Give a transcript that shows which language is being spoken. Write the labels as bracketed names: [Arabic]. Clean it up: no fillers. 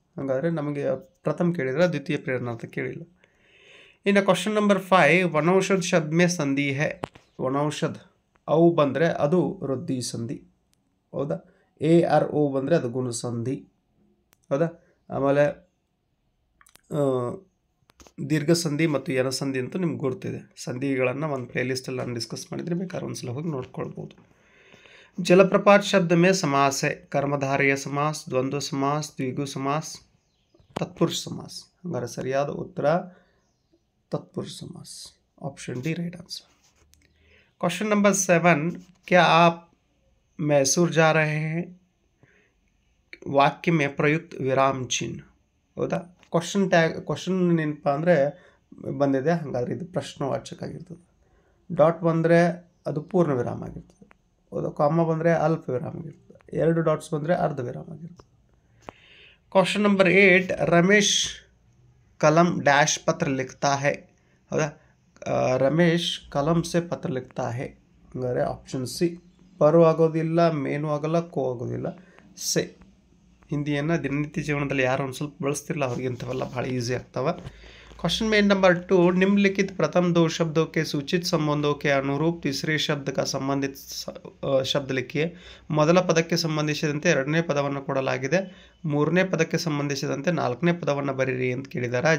[Kannada] ಹಾಗಾದರೆ ನಮಗೆ ಪ್ರಥಮ ಕೇಳಿದ್ರೆ ದ್ವಿತೀಯ ಪ್ರೇರಣಾರ್ಥ ಕೇಳಿಲ್ಲ. [Hindi] ಇನ್ನು क्वेश्चन नंबर 5 वनौषध शब्द में संधि है. [Kannada] ವನೌಷಧ ಅವು ಬಂದರೆ ಅದು ವೃದ್ಧಿ ಸಂಧಿ. ಹೌದಾ? ARO ಬಂದರೆ ಅದು ಗುಣ ಸಂಧಿ. ಹೌದಾ? ಆಮೇಲೆ ದೀರ್ಘ ಸಂಧಿ ಮತ್ತು ಯನ ಸಂಧಿ ಅಂತೂ ನಿಮ್ಗೆ ಗೊತ್ತಿದೆ. ಸಂಧಿಗಳನ್ನು ಒಂದು ಪ್ಲೇಲಿಸ್ಟಲ್ಲಿ ನಾನು ಡಿಸ್ಕಸ್ ಮಾಡಿದರೆ ಬೇಕಾದ್ರೆ ಒಂದ್ಸಲ ಹೋಗಿ ನೋಡ್ಕೊಳ್ಬೋದು. [Hindi] जलप्रपात शब्द में समास है. कर्मधारय समास, द्वंद्व समास, द्विगु समास, तत्पुरुष समास. हमारा सरियाद उत्तर तत्पुरुष समास, option D right answer. Question number 7 क्या आप मैसूर जा रहे हैं. ವಾಕ್ಯ में ಪ್ರಯುಕ್ತ ವಿರಾಮ ಚಿಹ್ನೆ. [Kannada] ಹೌದಾ? ಕ್ವಶನ್ ಏನಪ್ಪ ಅಂದರೆ ಬಂದಿದೆ, ಹಾಗಾದರೆ ಇದು ಪ್ರಶ್ನವಾಚಕ ಆಗಿರ್ತದೆ. ಡಾಟ್ ಬಂದರೆ ಅದು ಪೂರ್ಣ ವಿರಾಮ ಆಗಿರ್ತದೆ. ಹೌದಾ? ಕಾಮ ಬಂದರೆ ಅಲ್ಪ ವಿರಾಮ ಆಗಿರ್ತದೆ. 2 ಡಾಟ್ಸ್ ಬಂದರೆ ಅರ್ಧ ವಿರಾಮ ಆಗಿರ್ತದೆ. [Hindi] क्वेश्चन नंबर 8 रमेश कलम डैश पत्र लिखता है. [Kannada] ಹೌದಾ? [Hindi] ರಮೇಶ್ ಕಲಂ ಸೆ ಪತ್ರ ಲಿಖ್ತಾ ಹೇ. [Kannada] ಹಂಗಾರೆ ಆಪ್ಷನ್ ಸಿ. ಪರು ಆಗೋದಿಲ್ಲ, ಮೇನು ಆಗೋಲ್ಲ, ಕೋ ಆಗೋದಿಲ್ಲ, ಸೆ. ಹಿಂದಿಯನ್ನು ದಿನನಿತ್ಯ ಜೀವನದಲ್ಲಿ ಯಾರು ಒಂದು ಸ್ವಲ್ಪ ಬಳಸ್ತಿರಲ್ಲ ಅವ್ರಿಗೆ ಇಂಥವೆಲ್ಲ ಭಾಳ ಈಸಿ ಆಗ್ತವೆ. [Hindi] क्वेश्चन में नंबर 2 निम्नलिखित प्रथम 2 शब्दों के सूचित संबंधों के अनुरूप तीसरे शब्द का संबंधित ಶಬ್ದ लिखिए. [Kannada] ಮೊದಲ ಪದಕ್ಕೆ ಸಂಬಂಧಿಸಿದಂತೆ ಎರಡನೇ ಪದವನ್ನು ಕೊಡಲಾಗಿದೆ, ಮೂರನೇ ಪದಕ್ಕೆ ಸಂಬಂಧಿಸಿದಂತೆ ನಾಲ್ಕನೇ ಪದವನ್ನು ಬರೀರಿ ಅಂತ ಕೇಳಿದ್ದಾರೆ.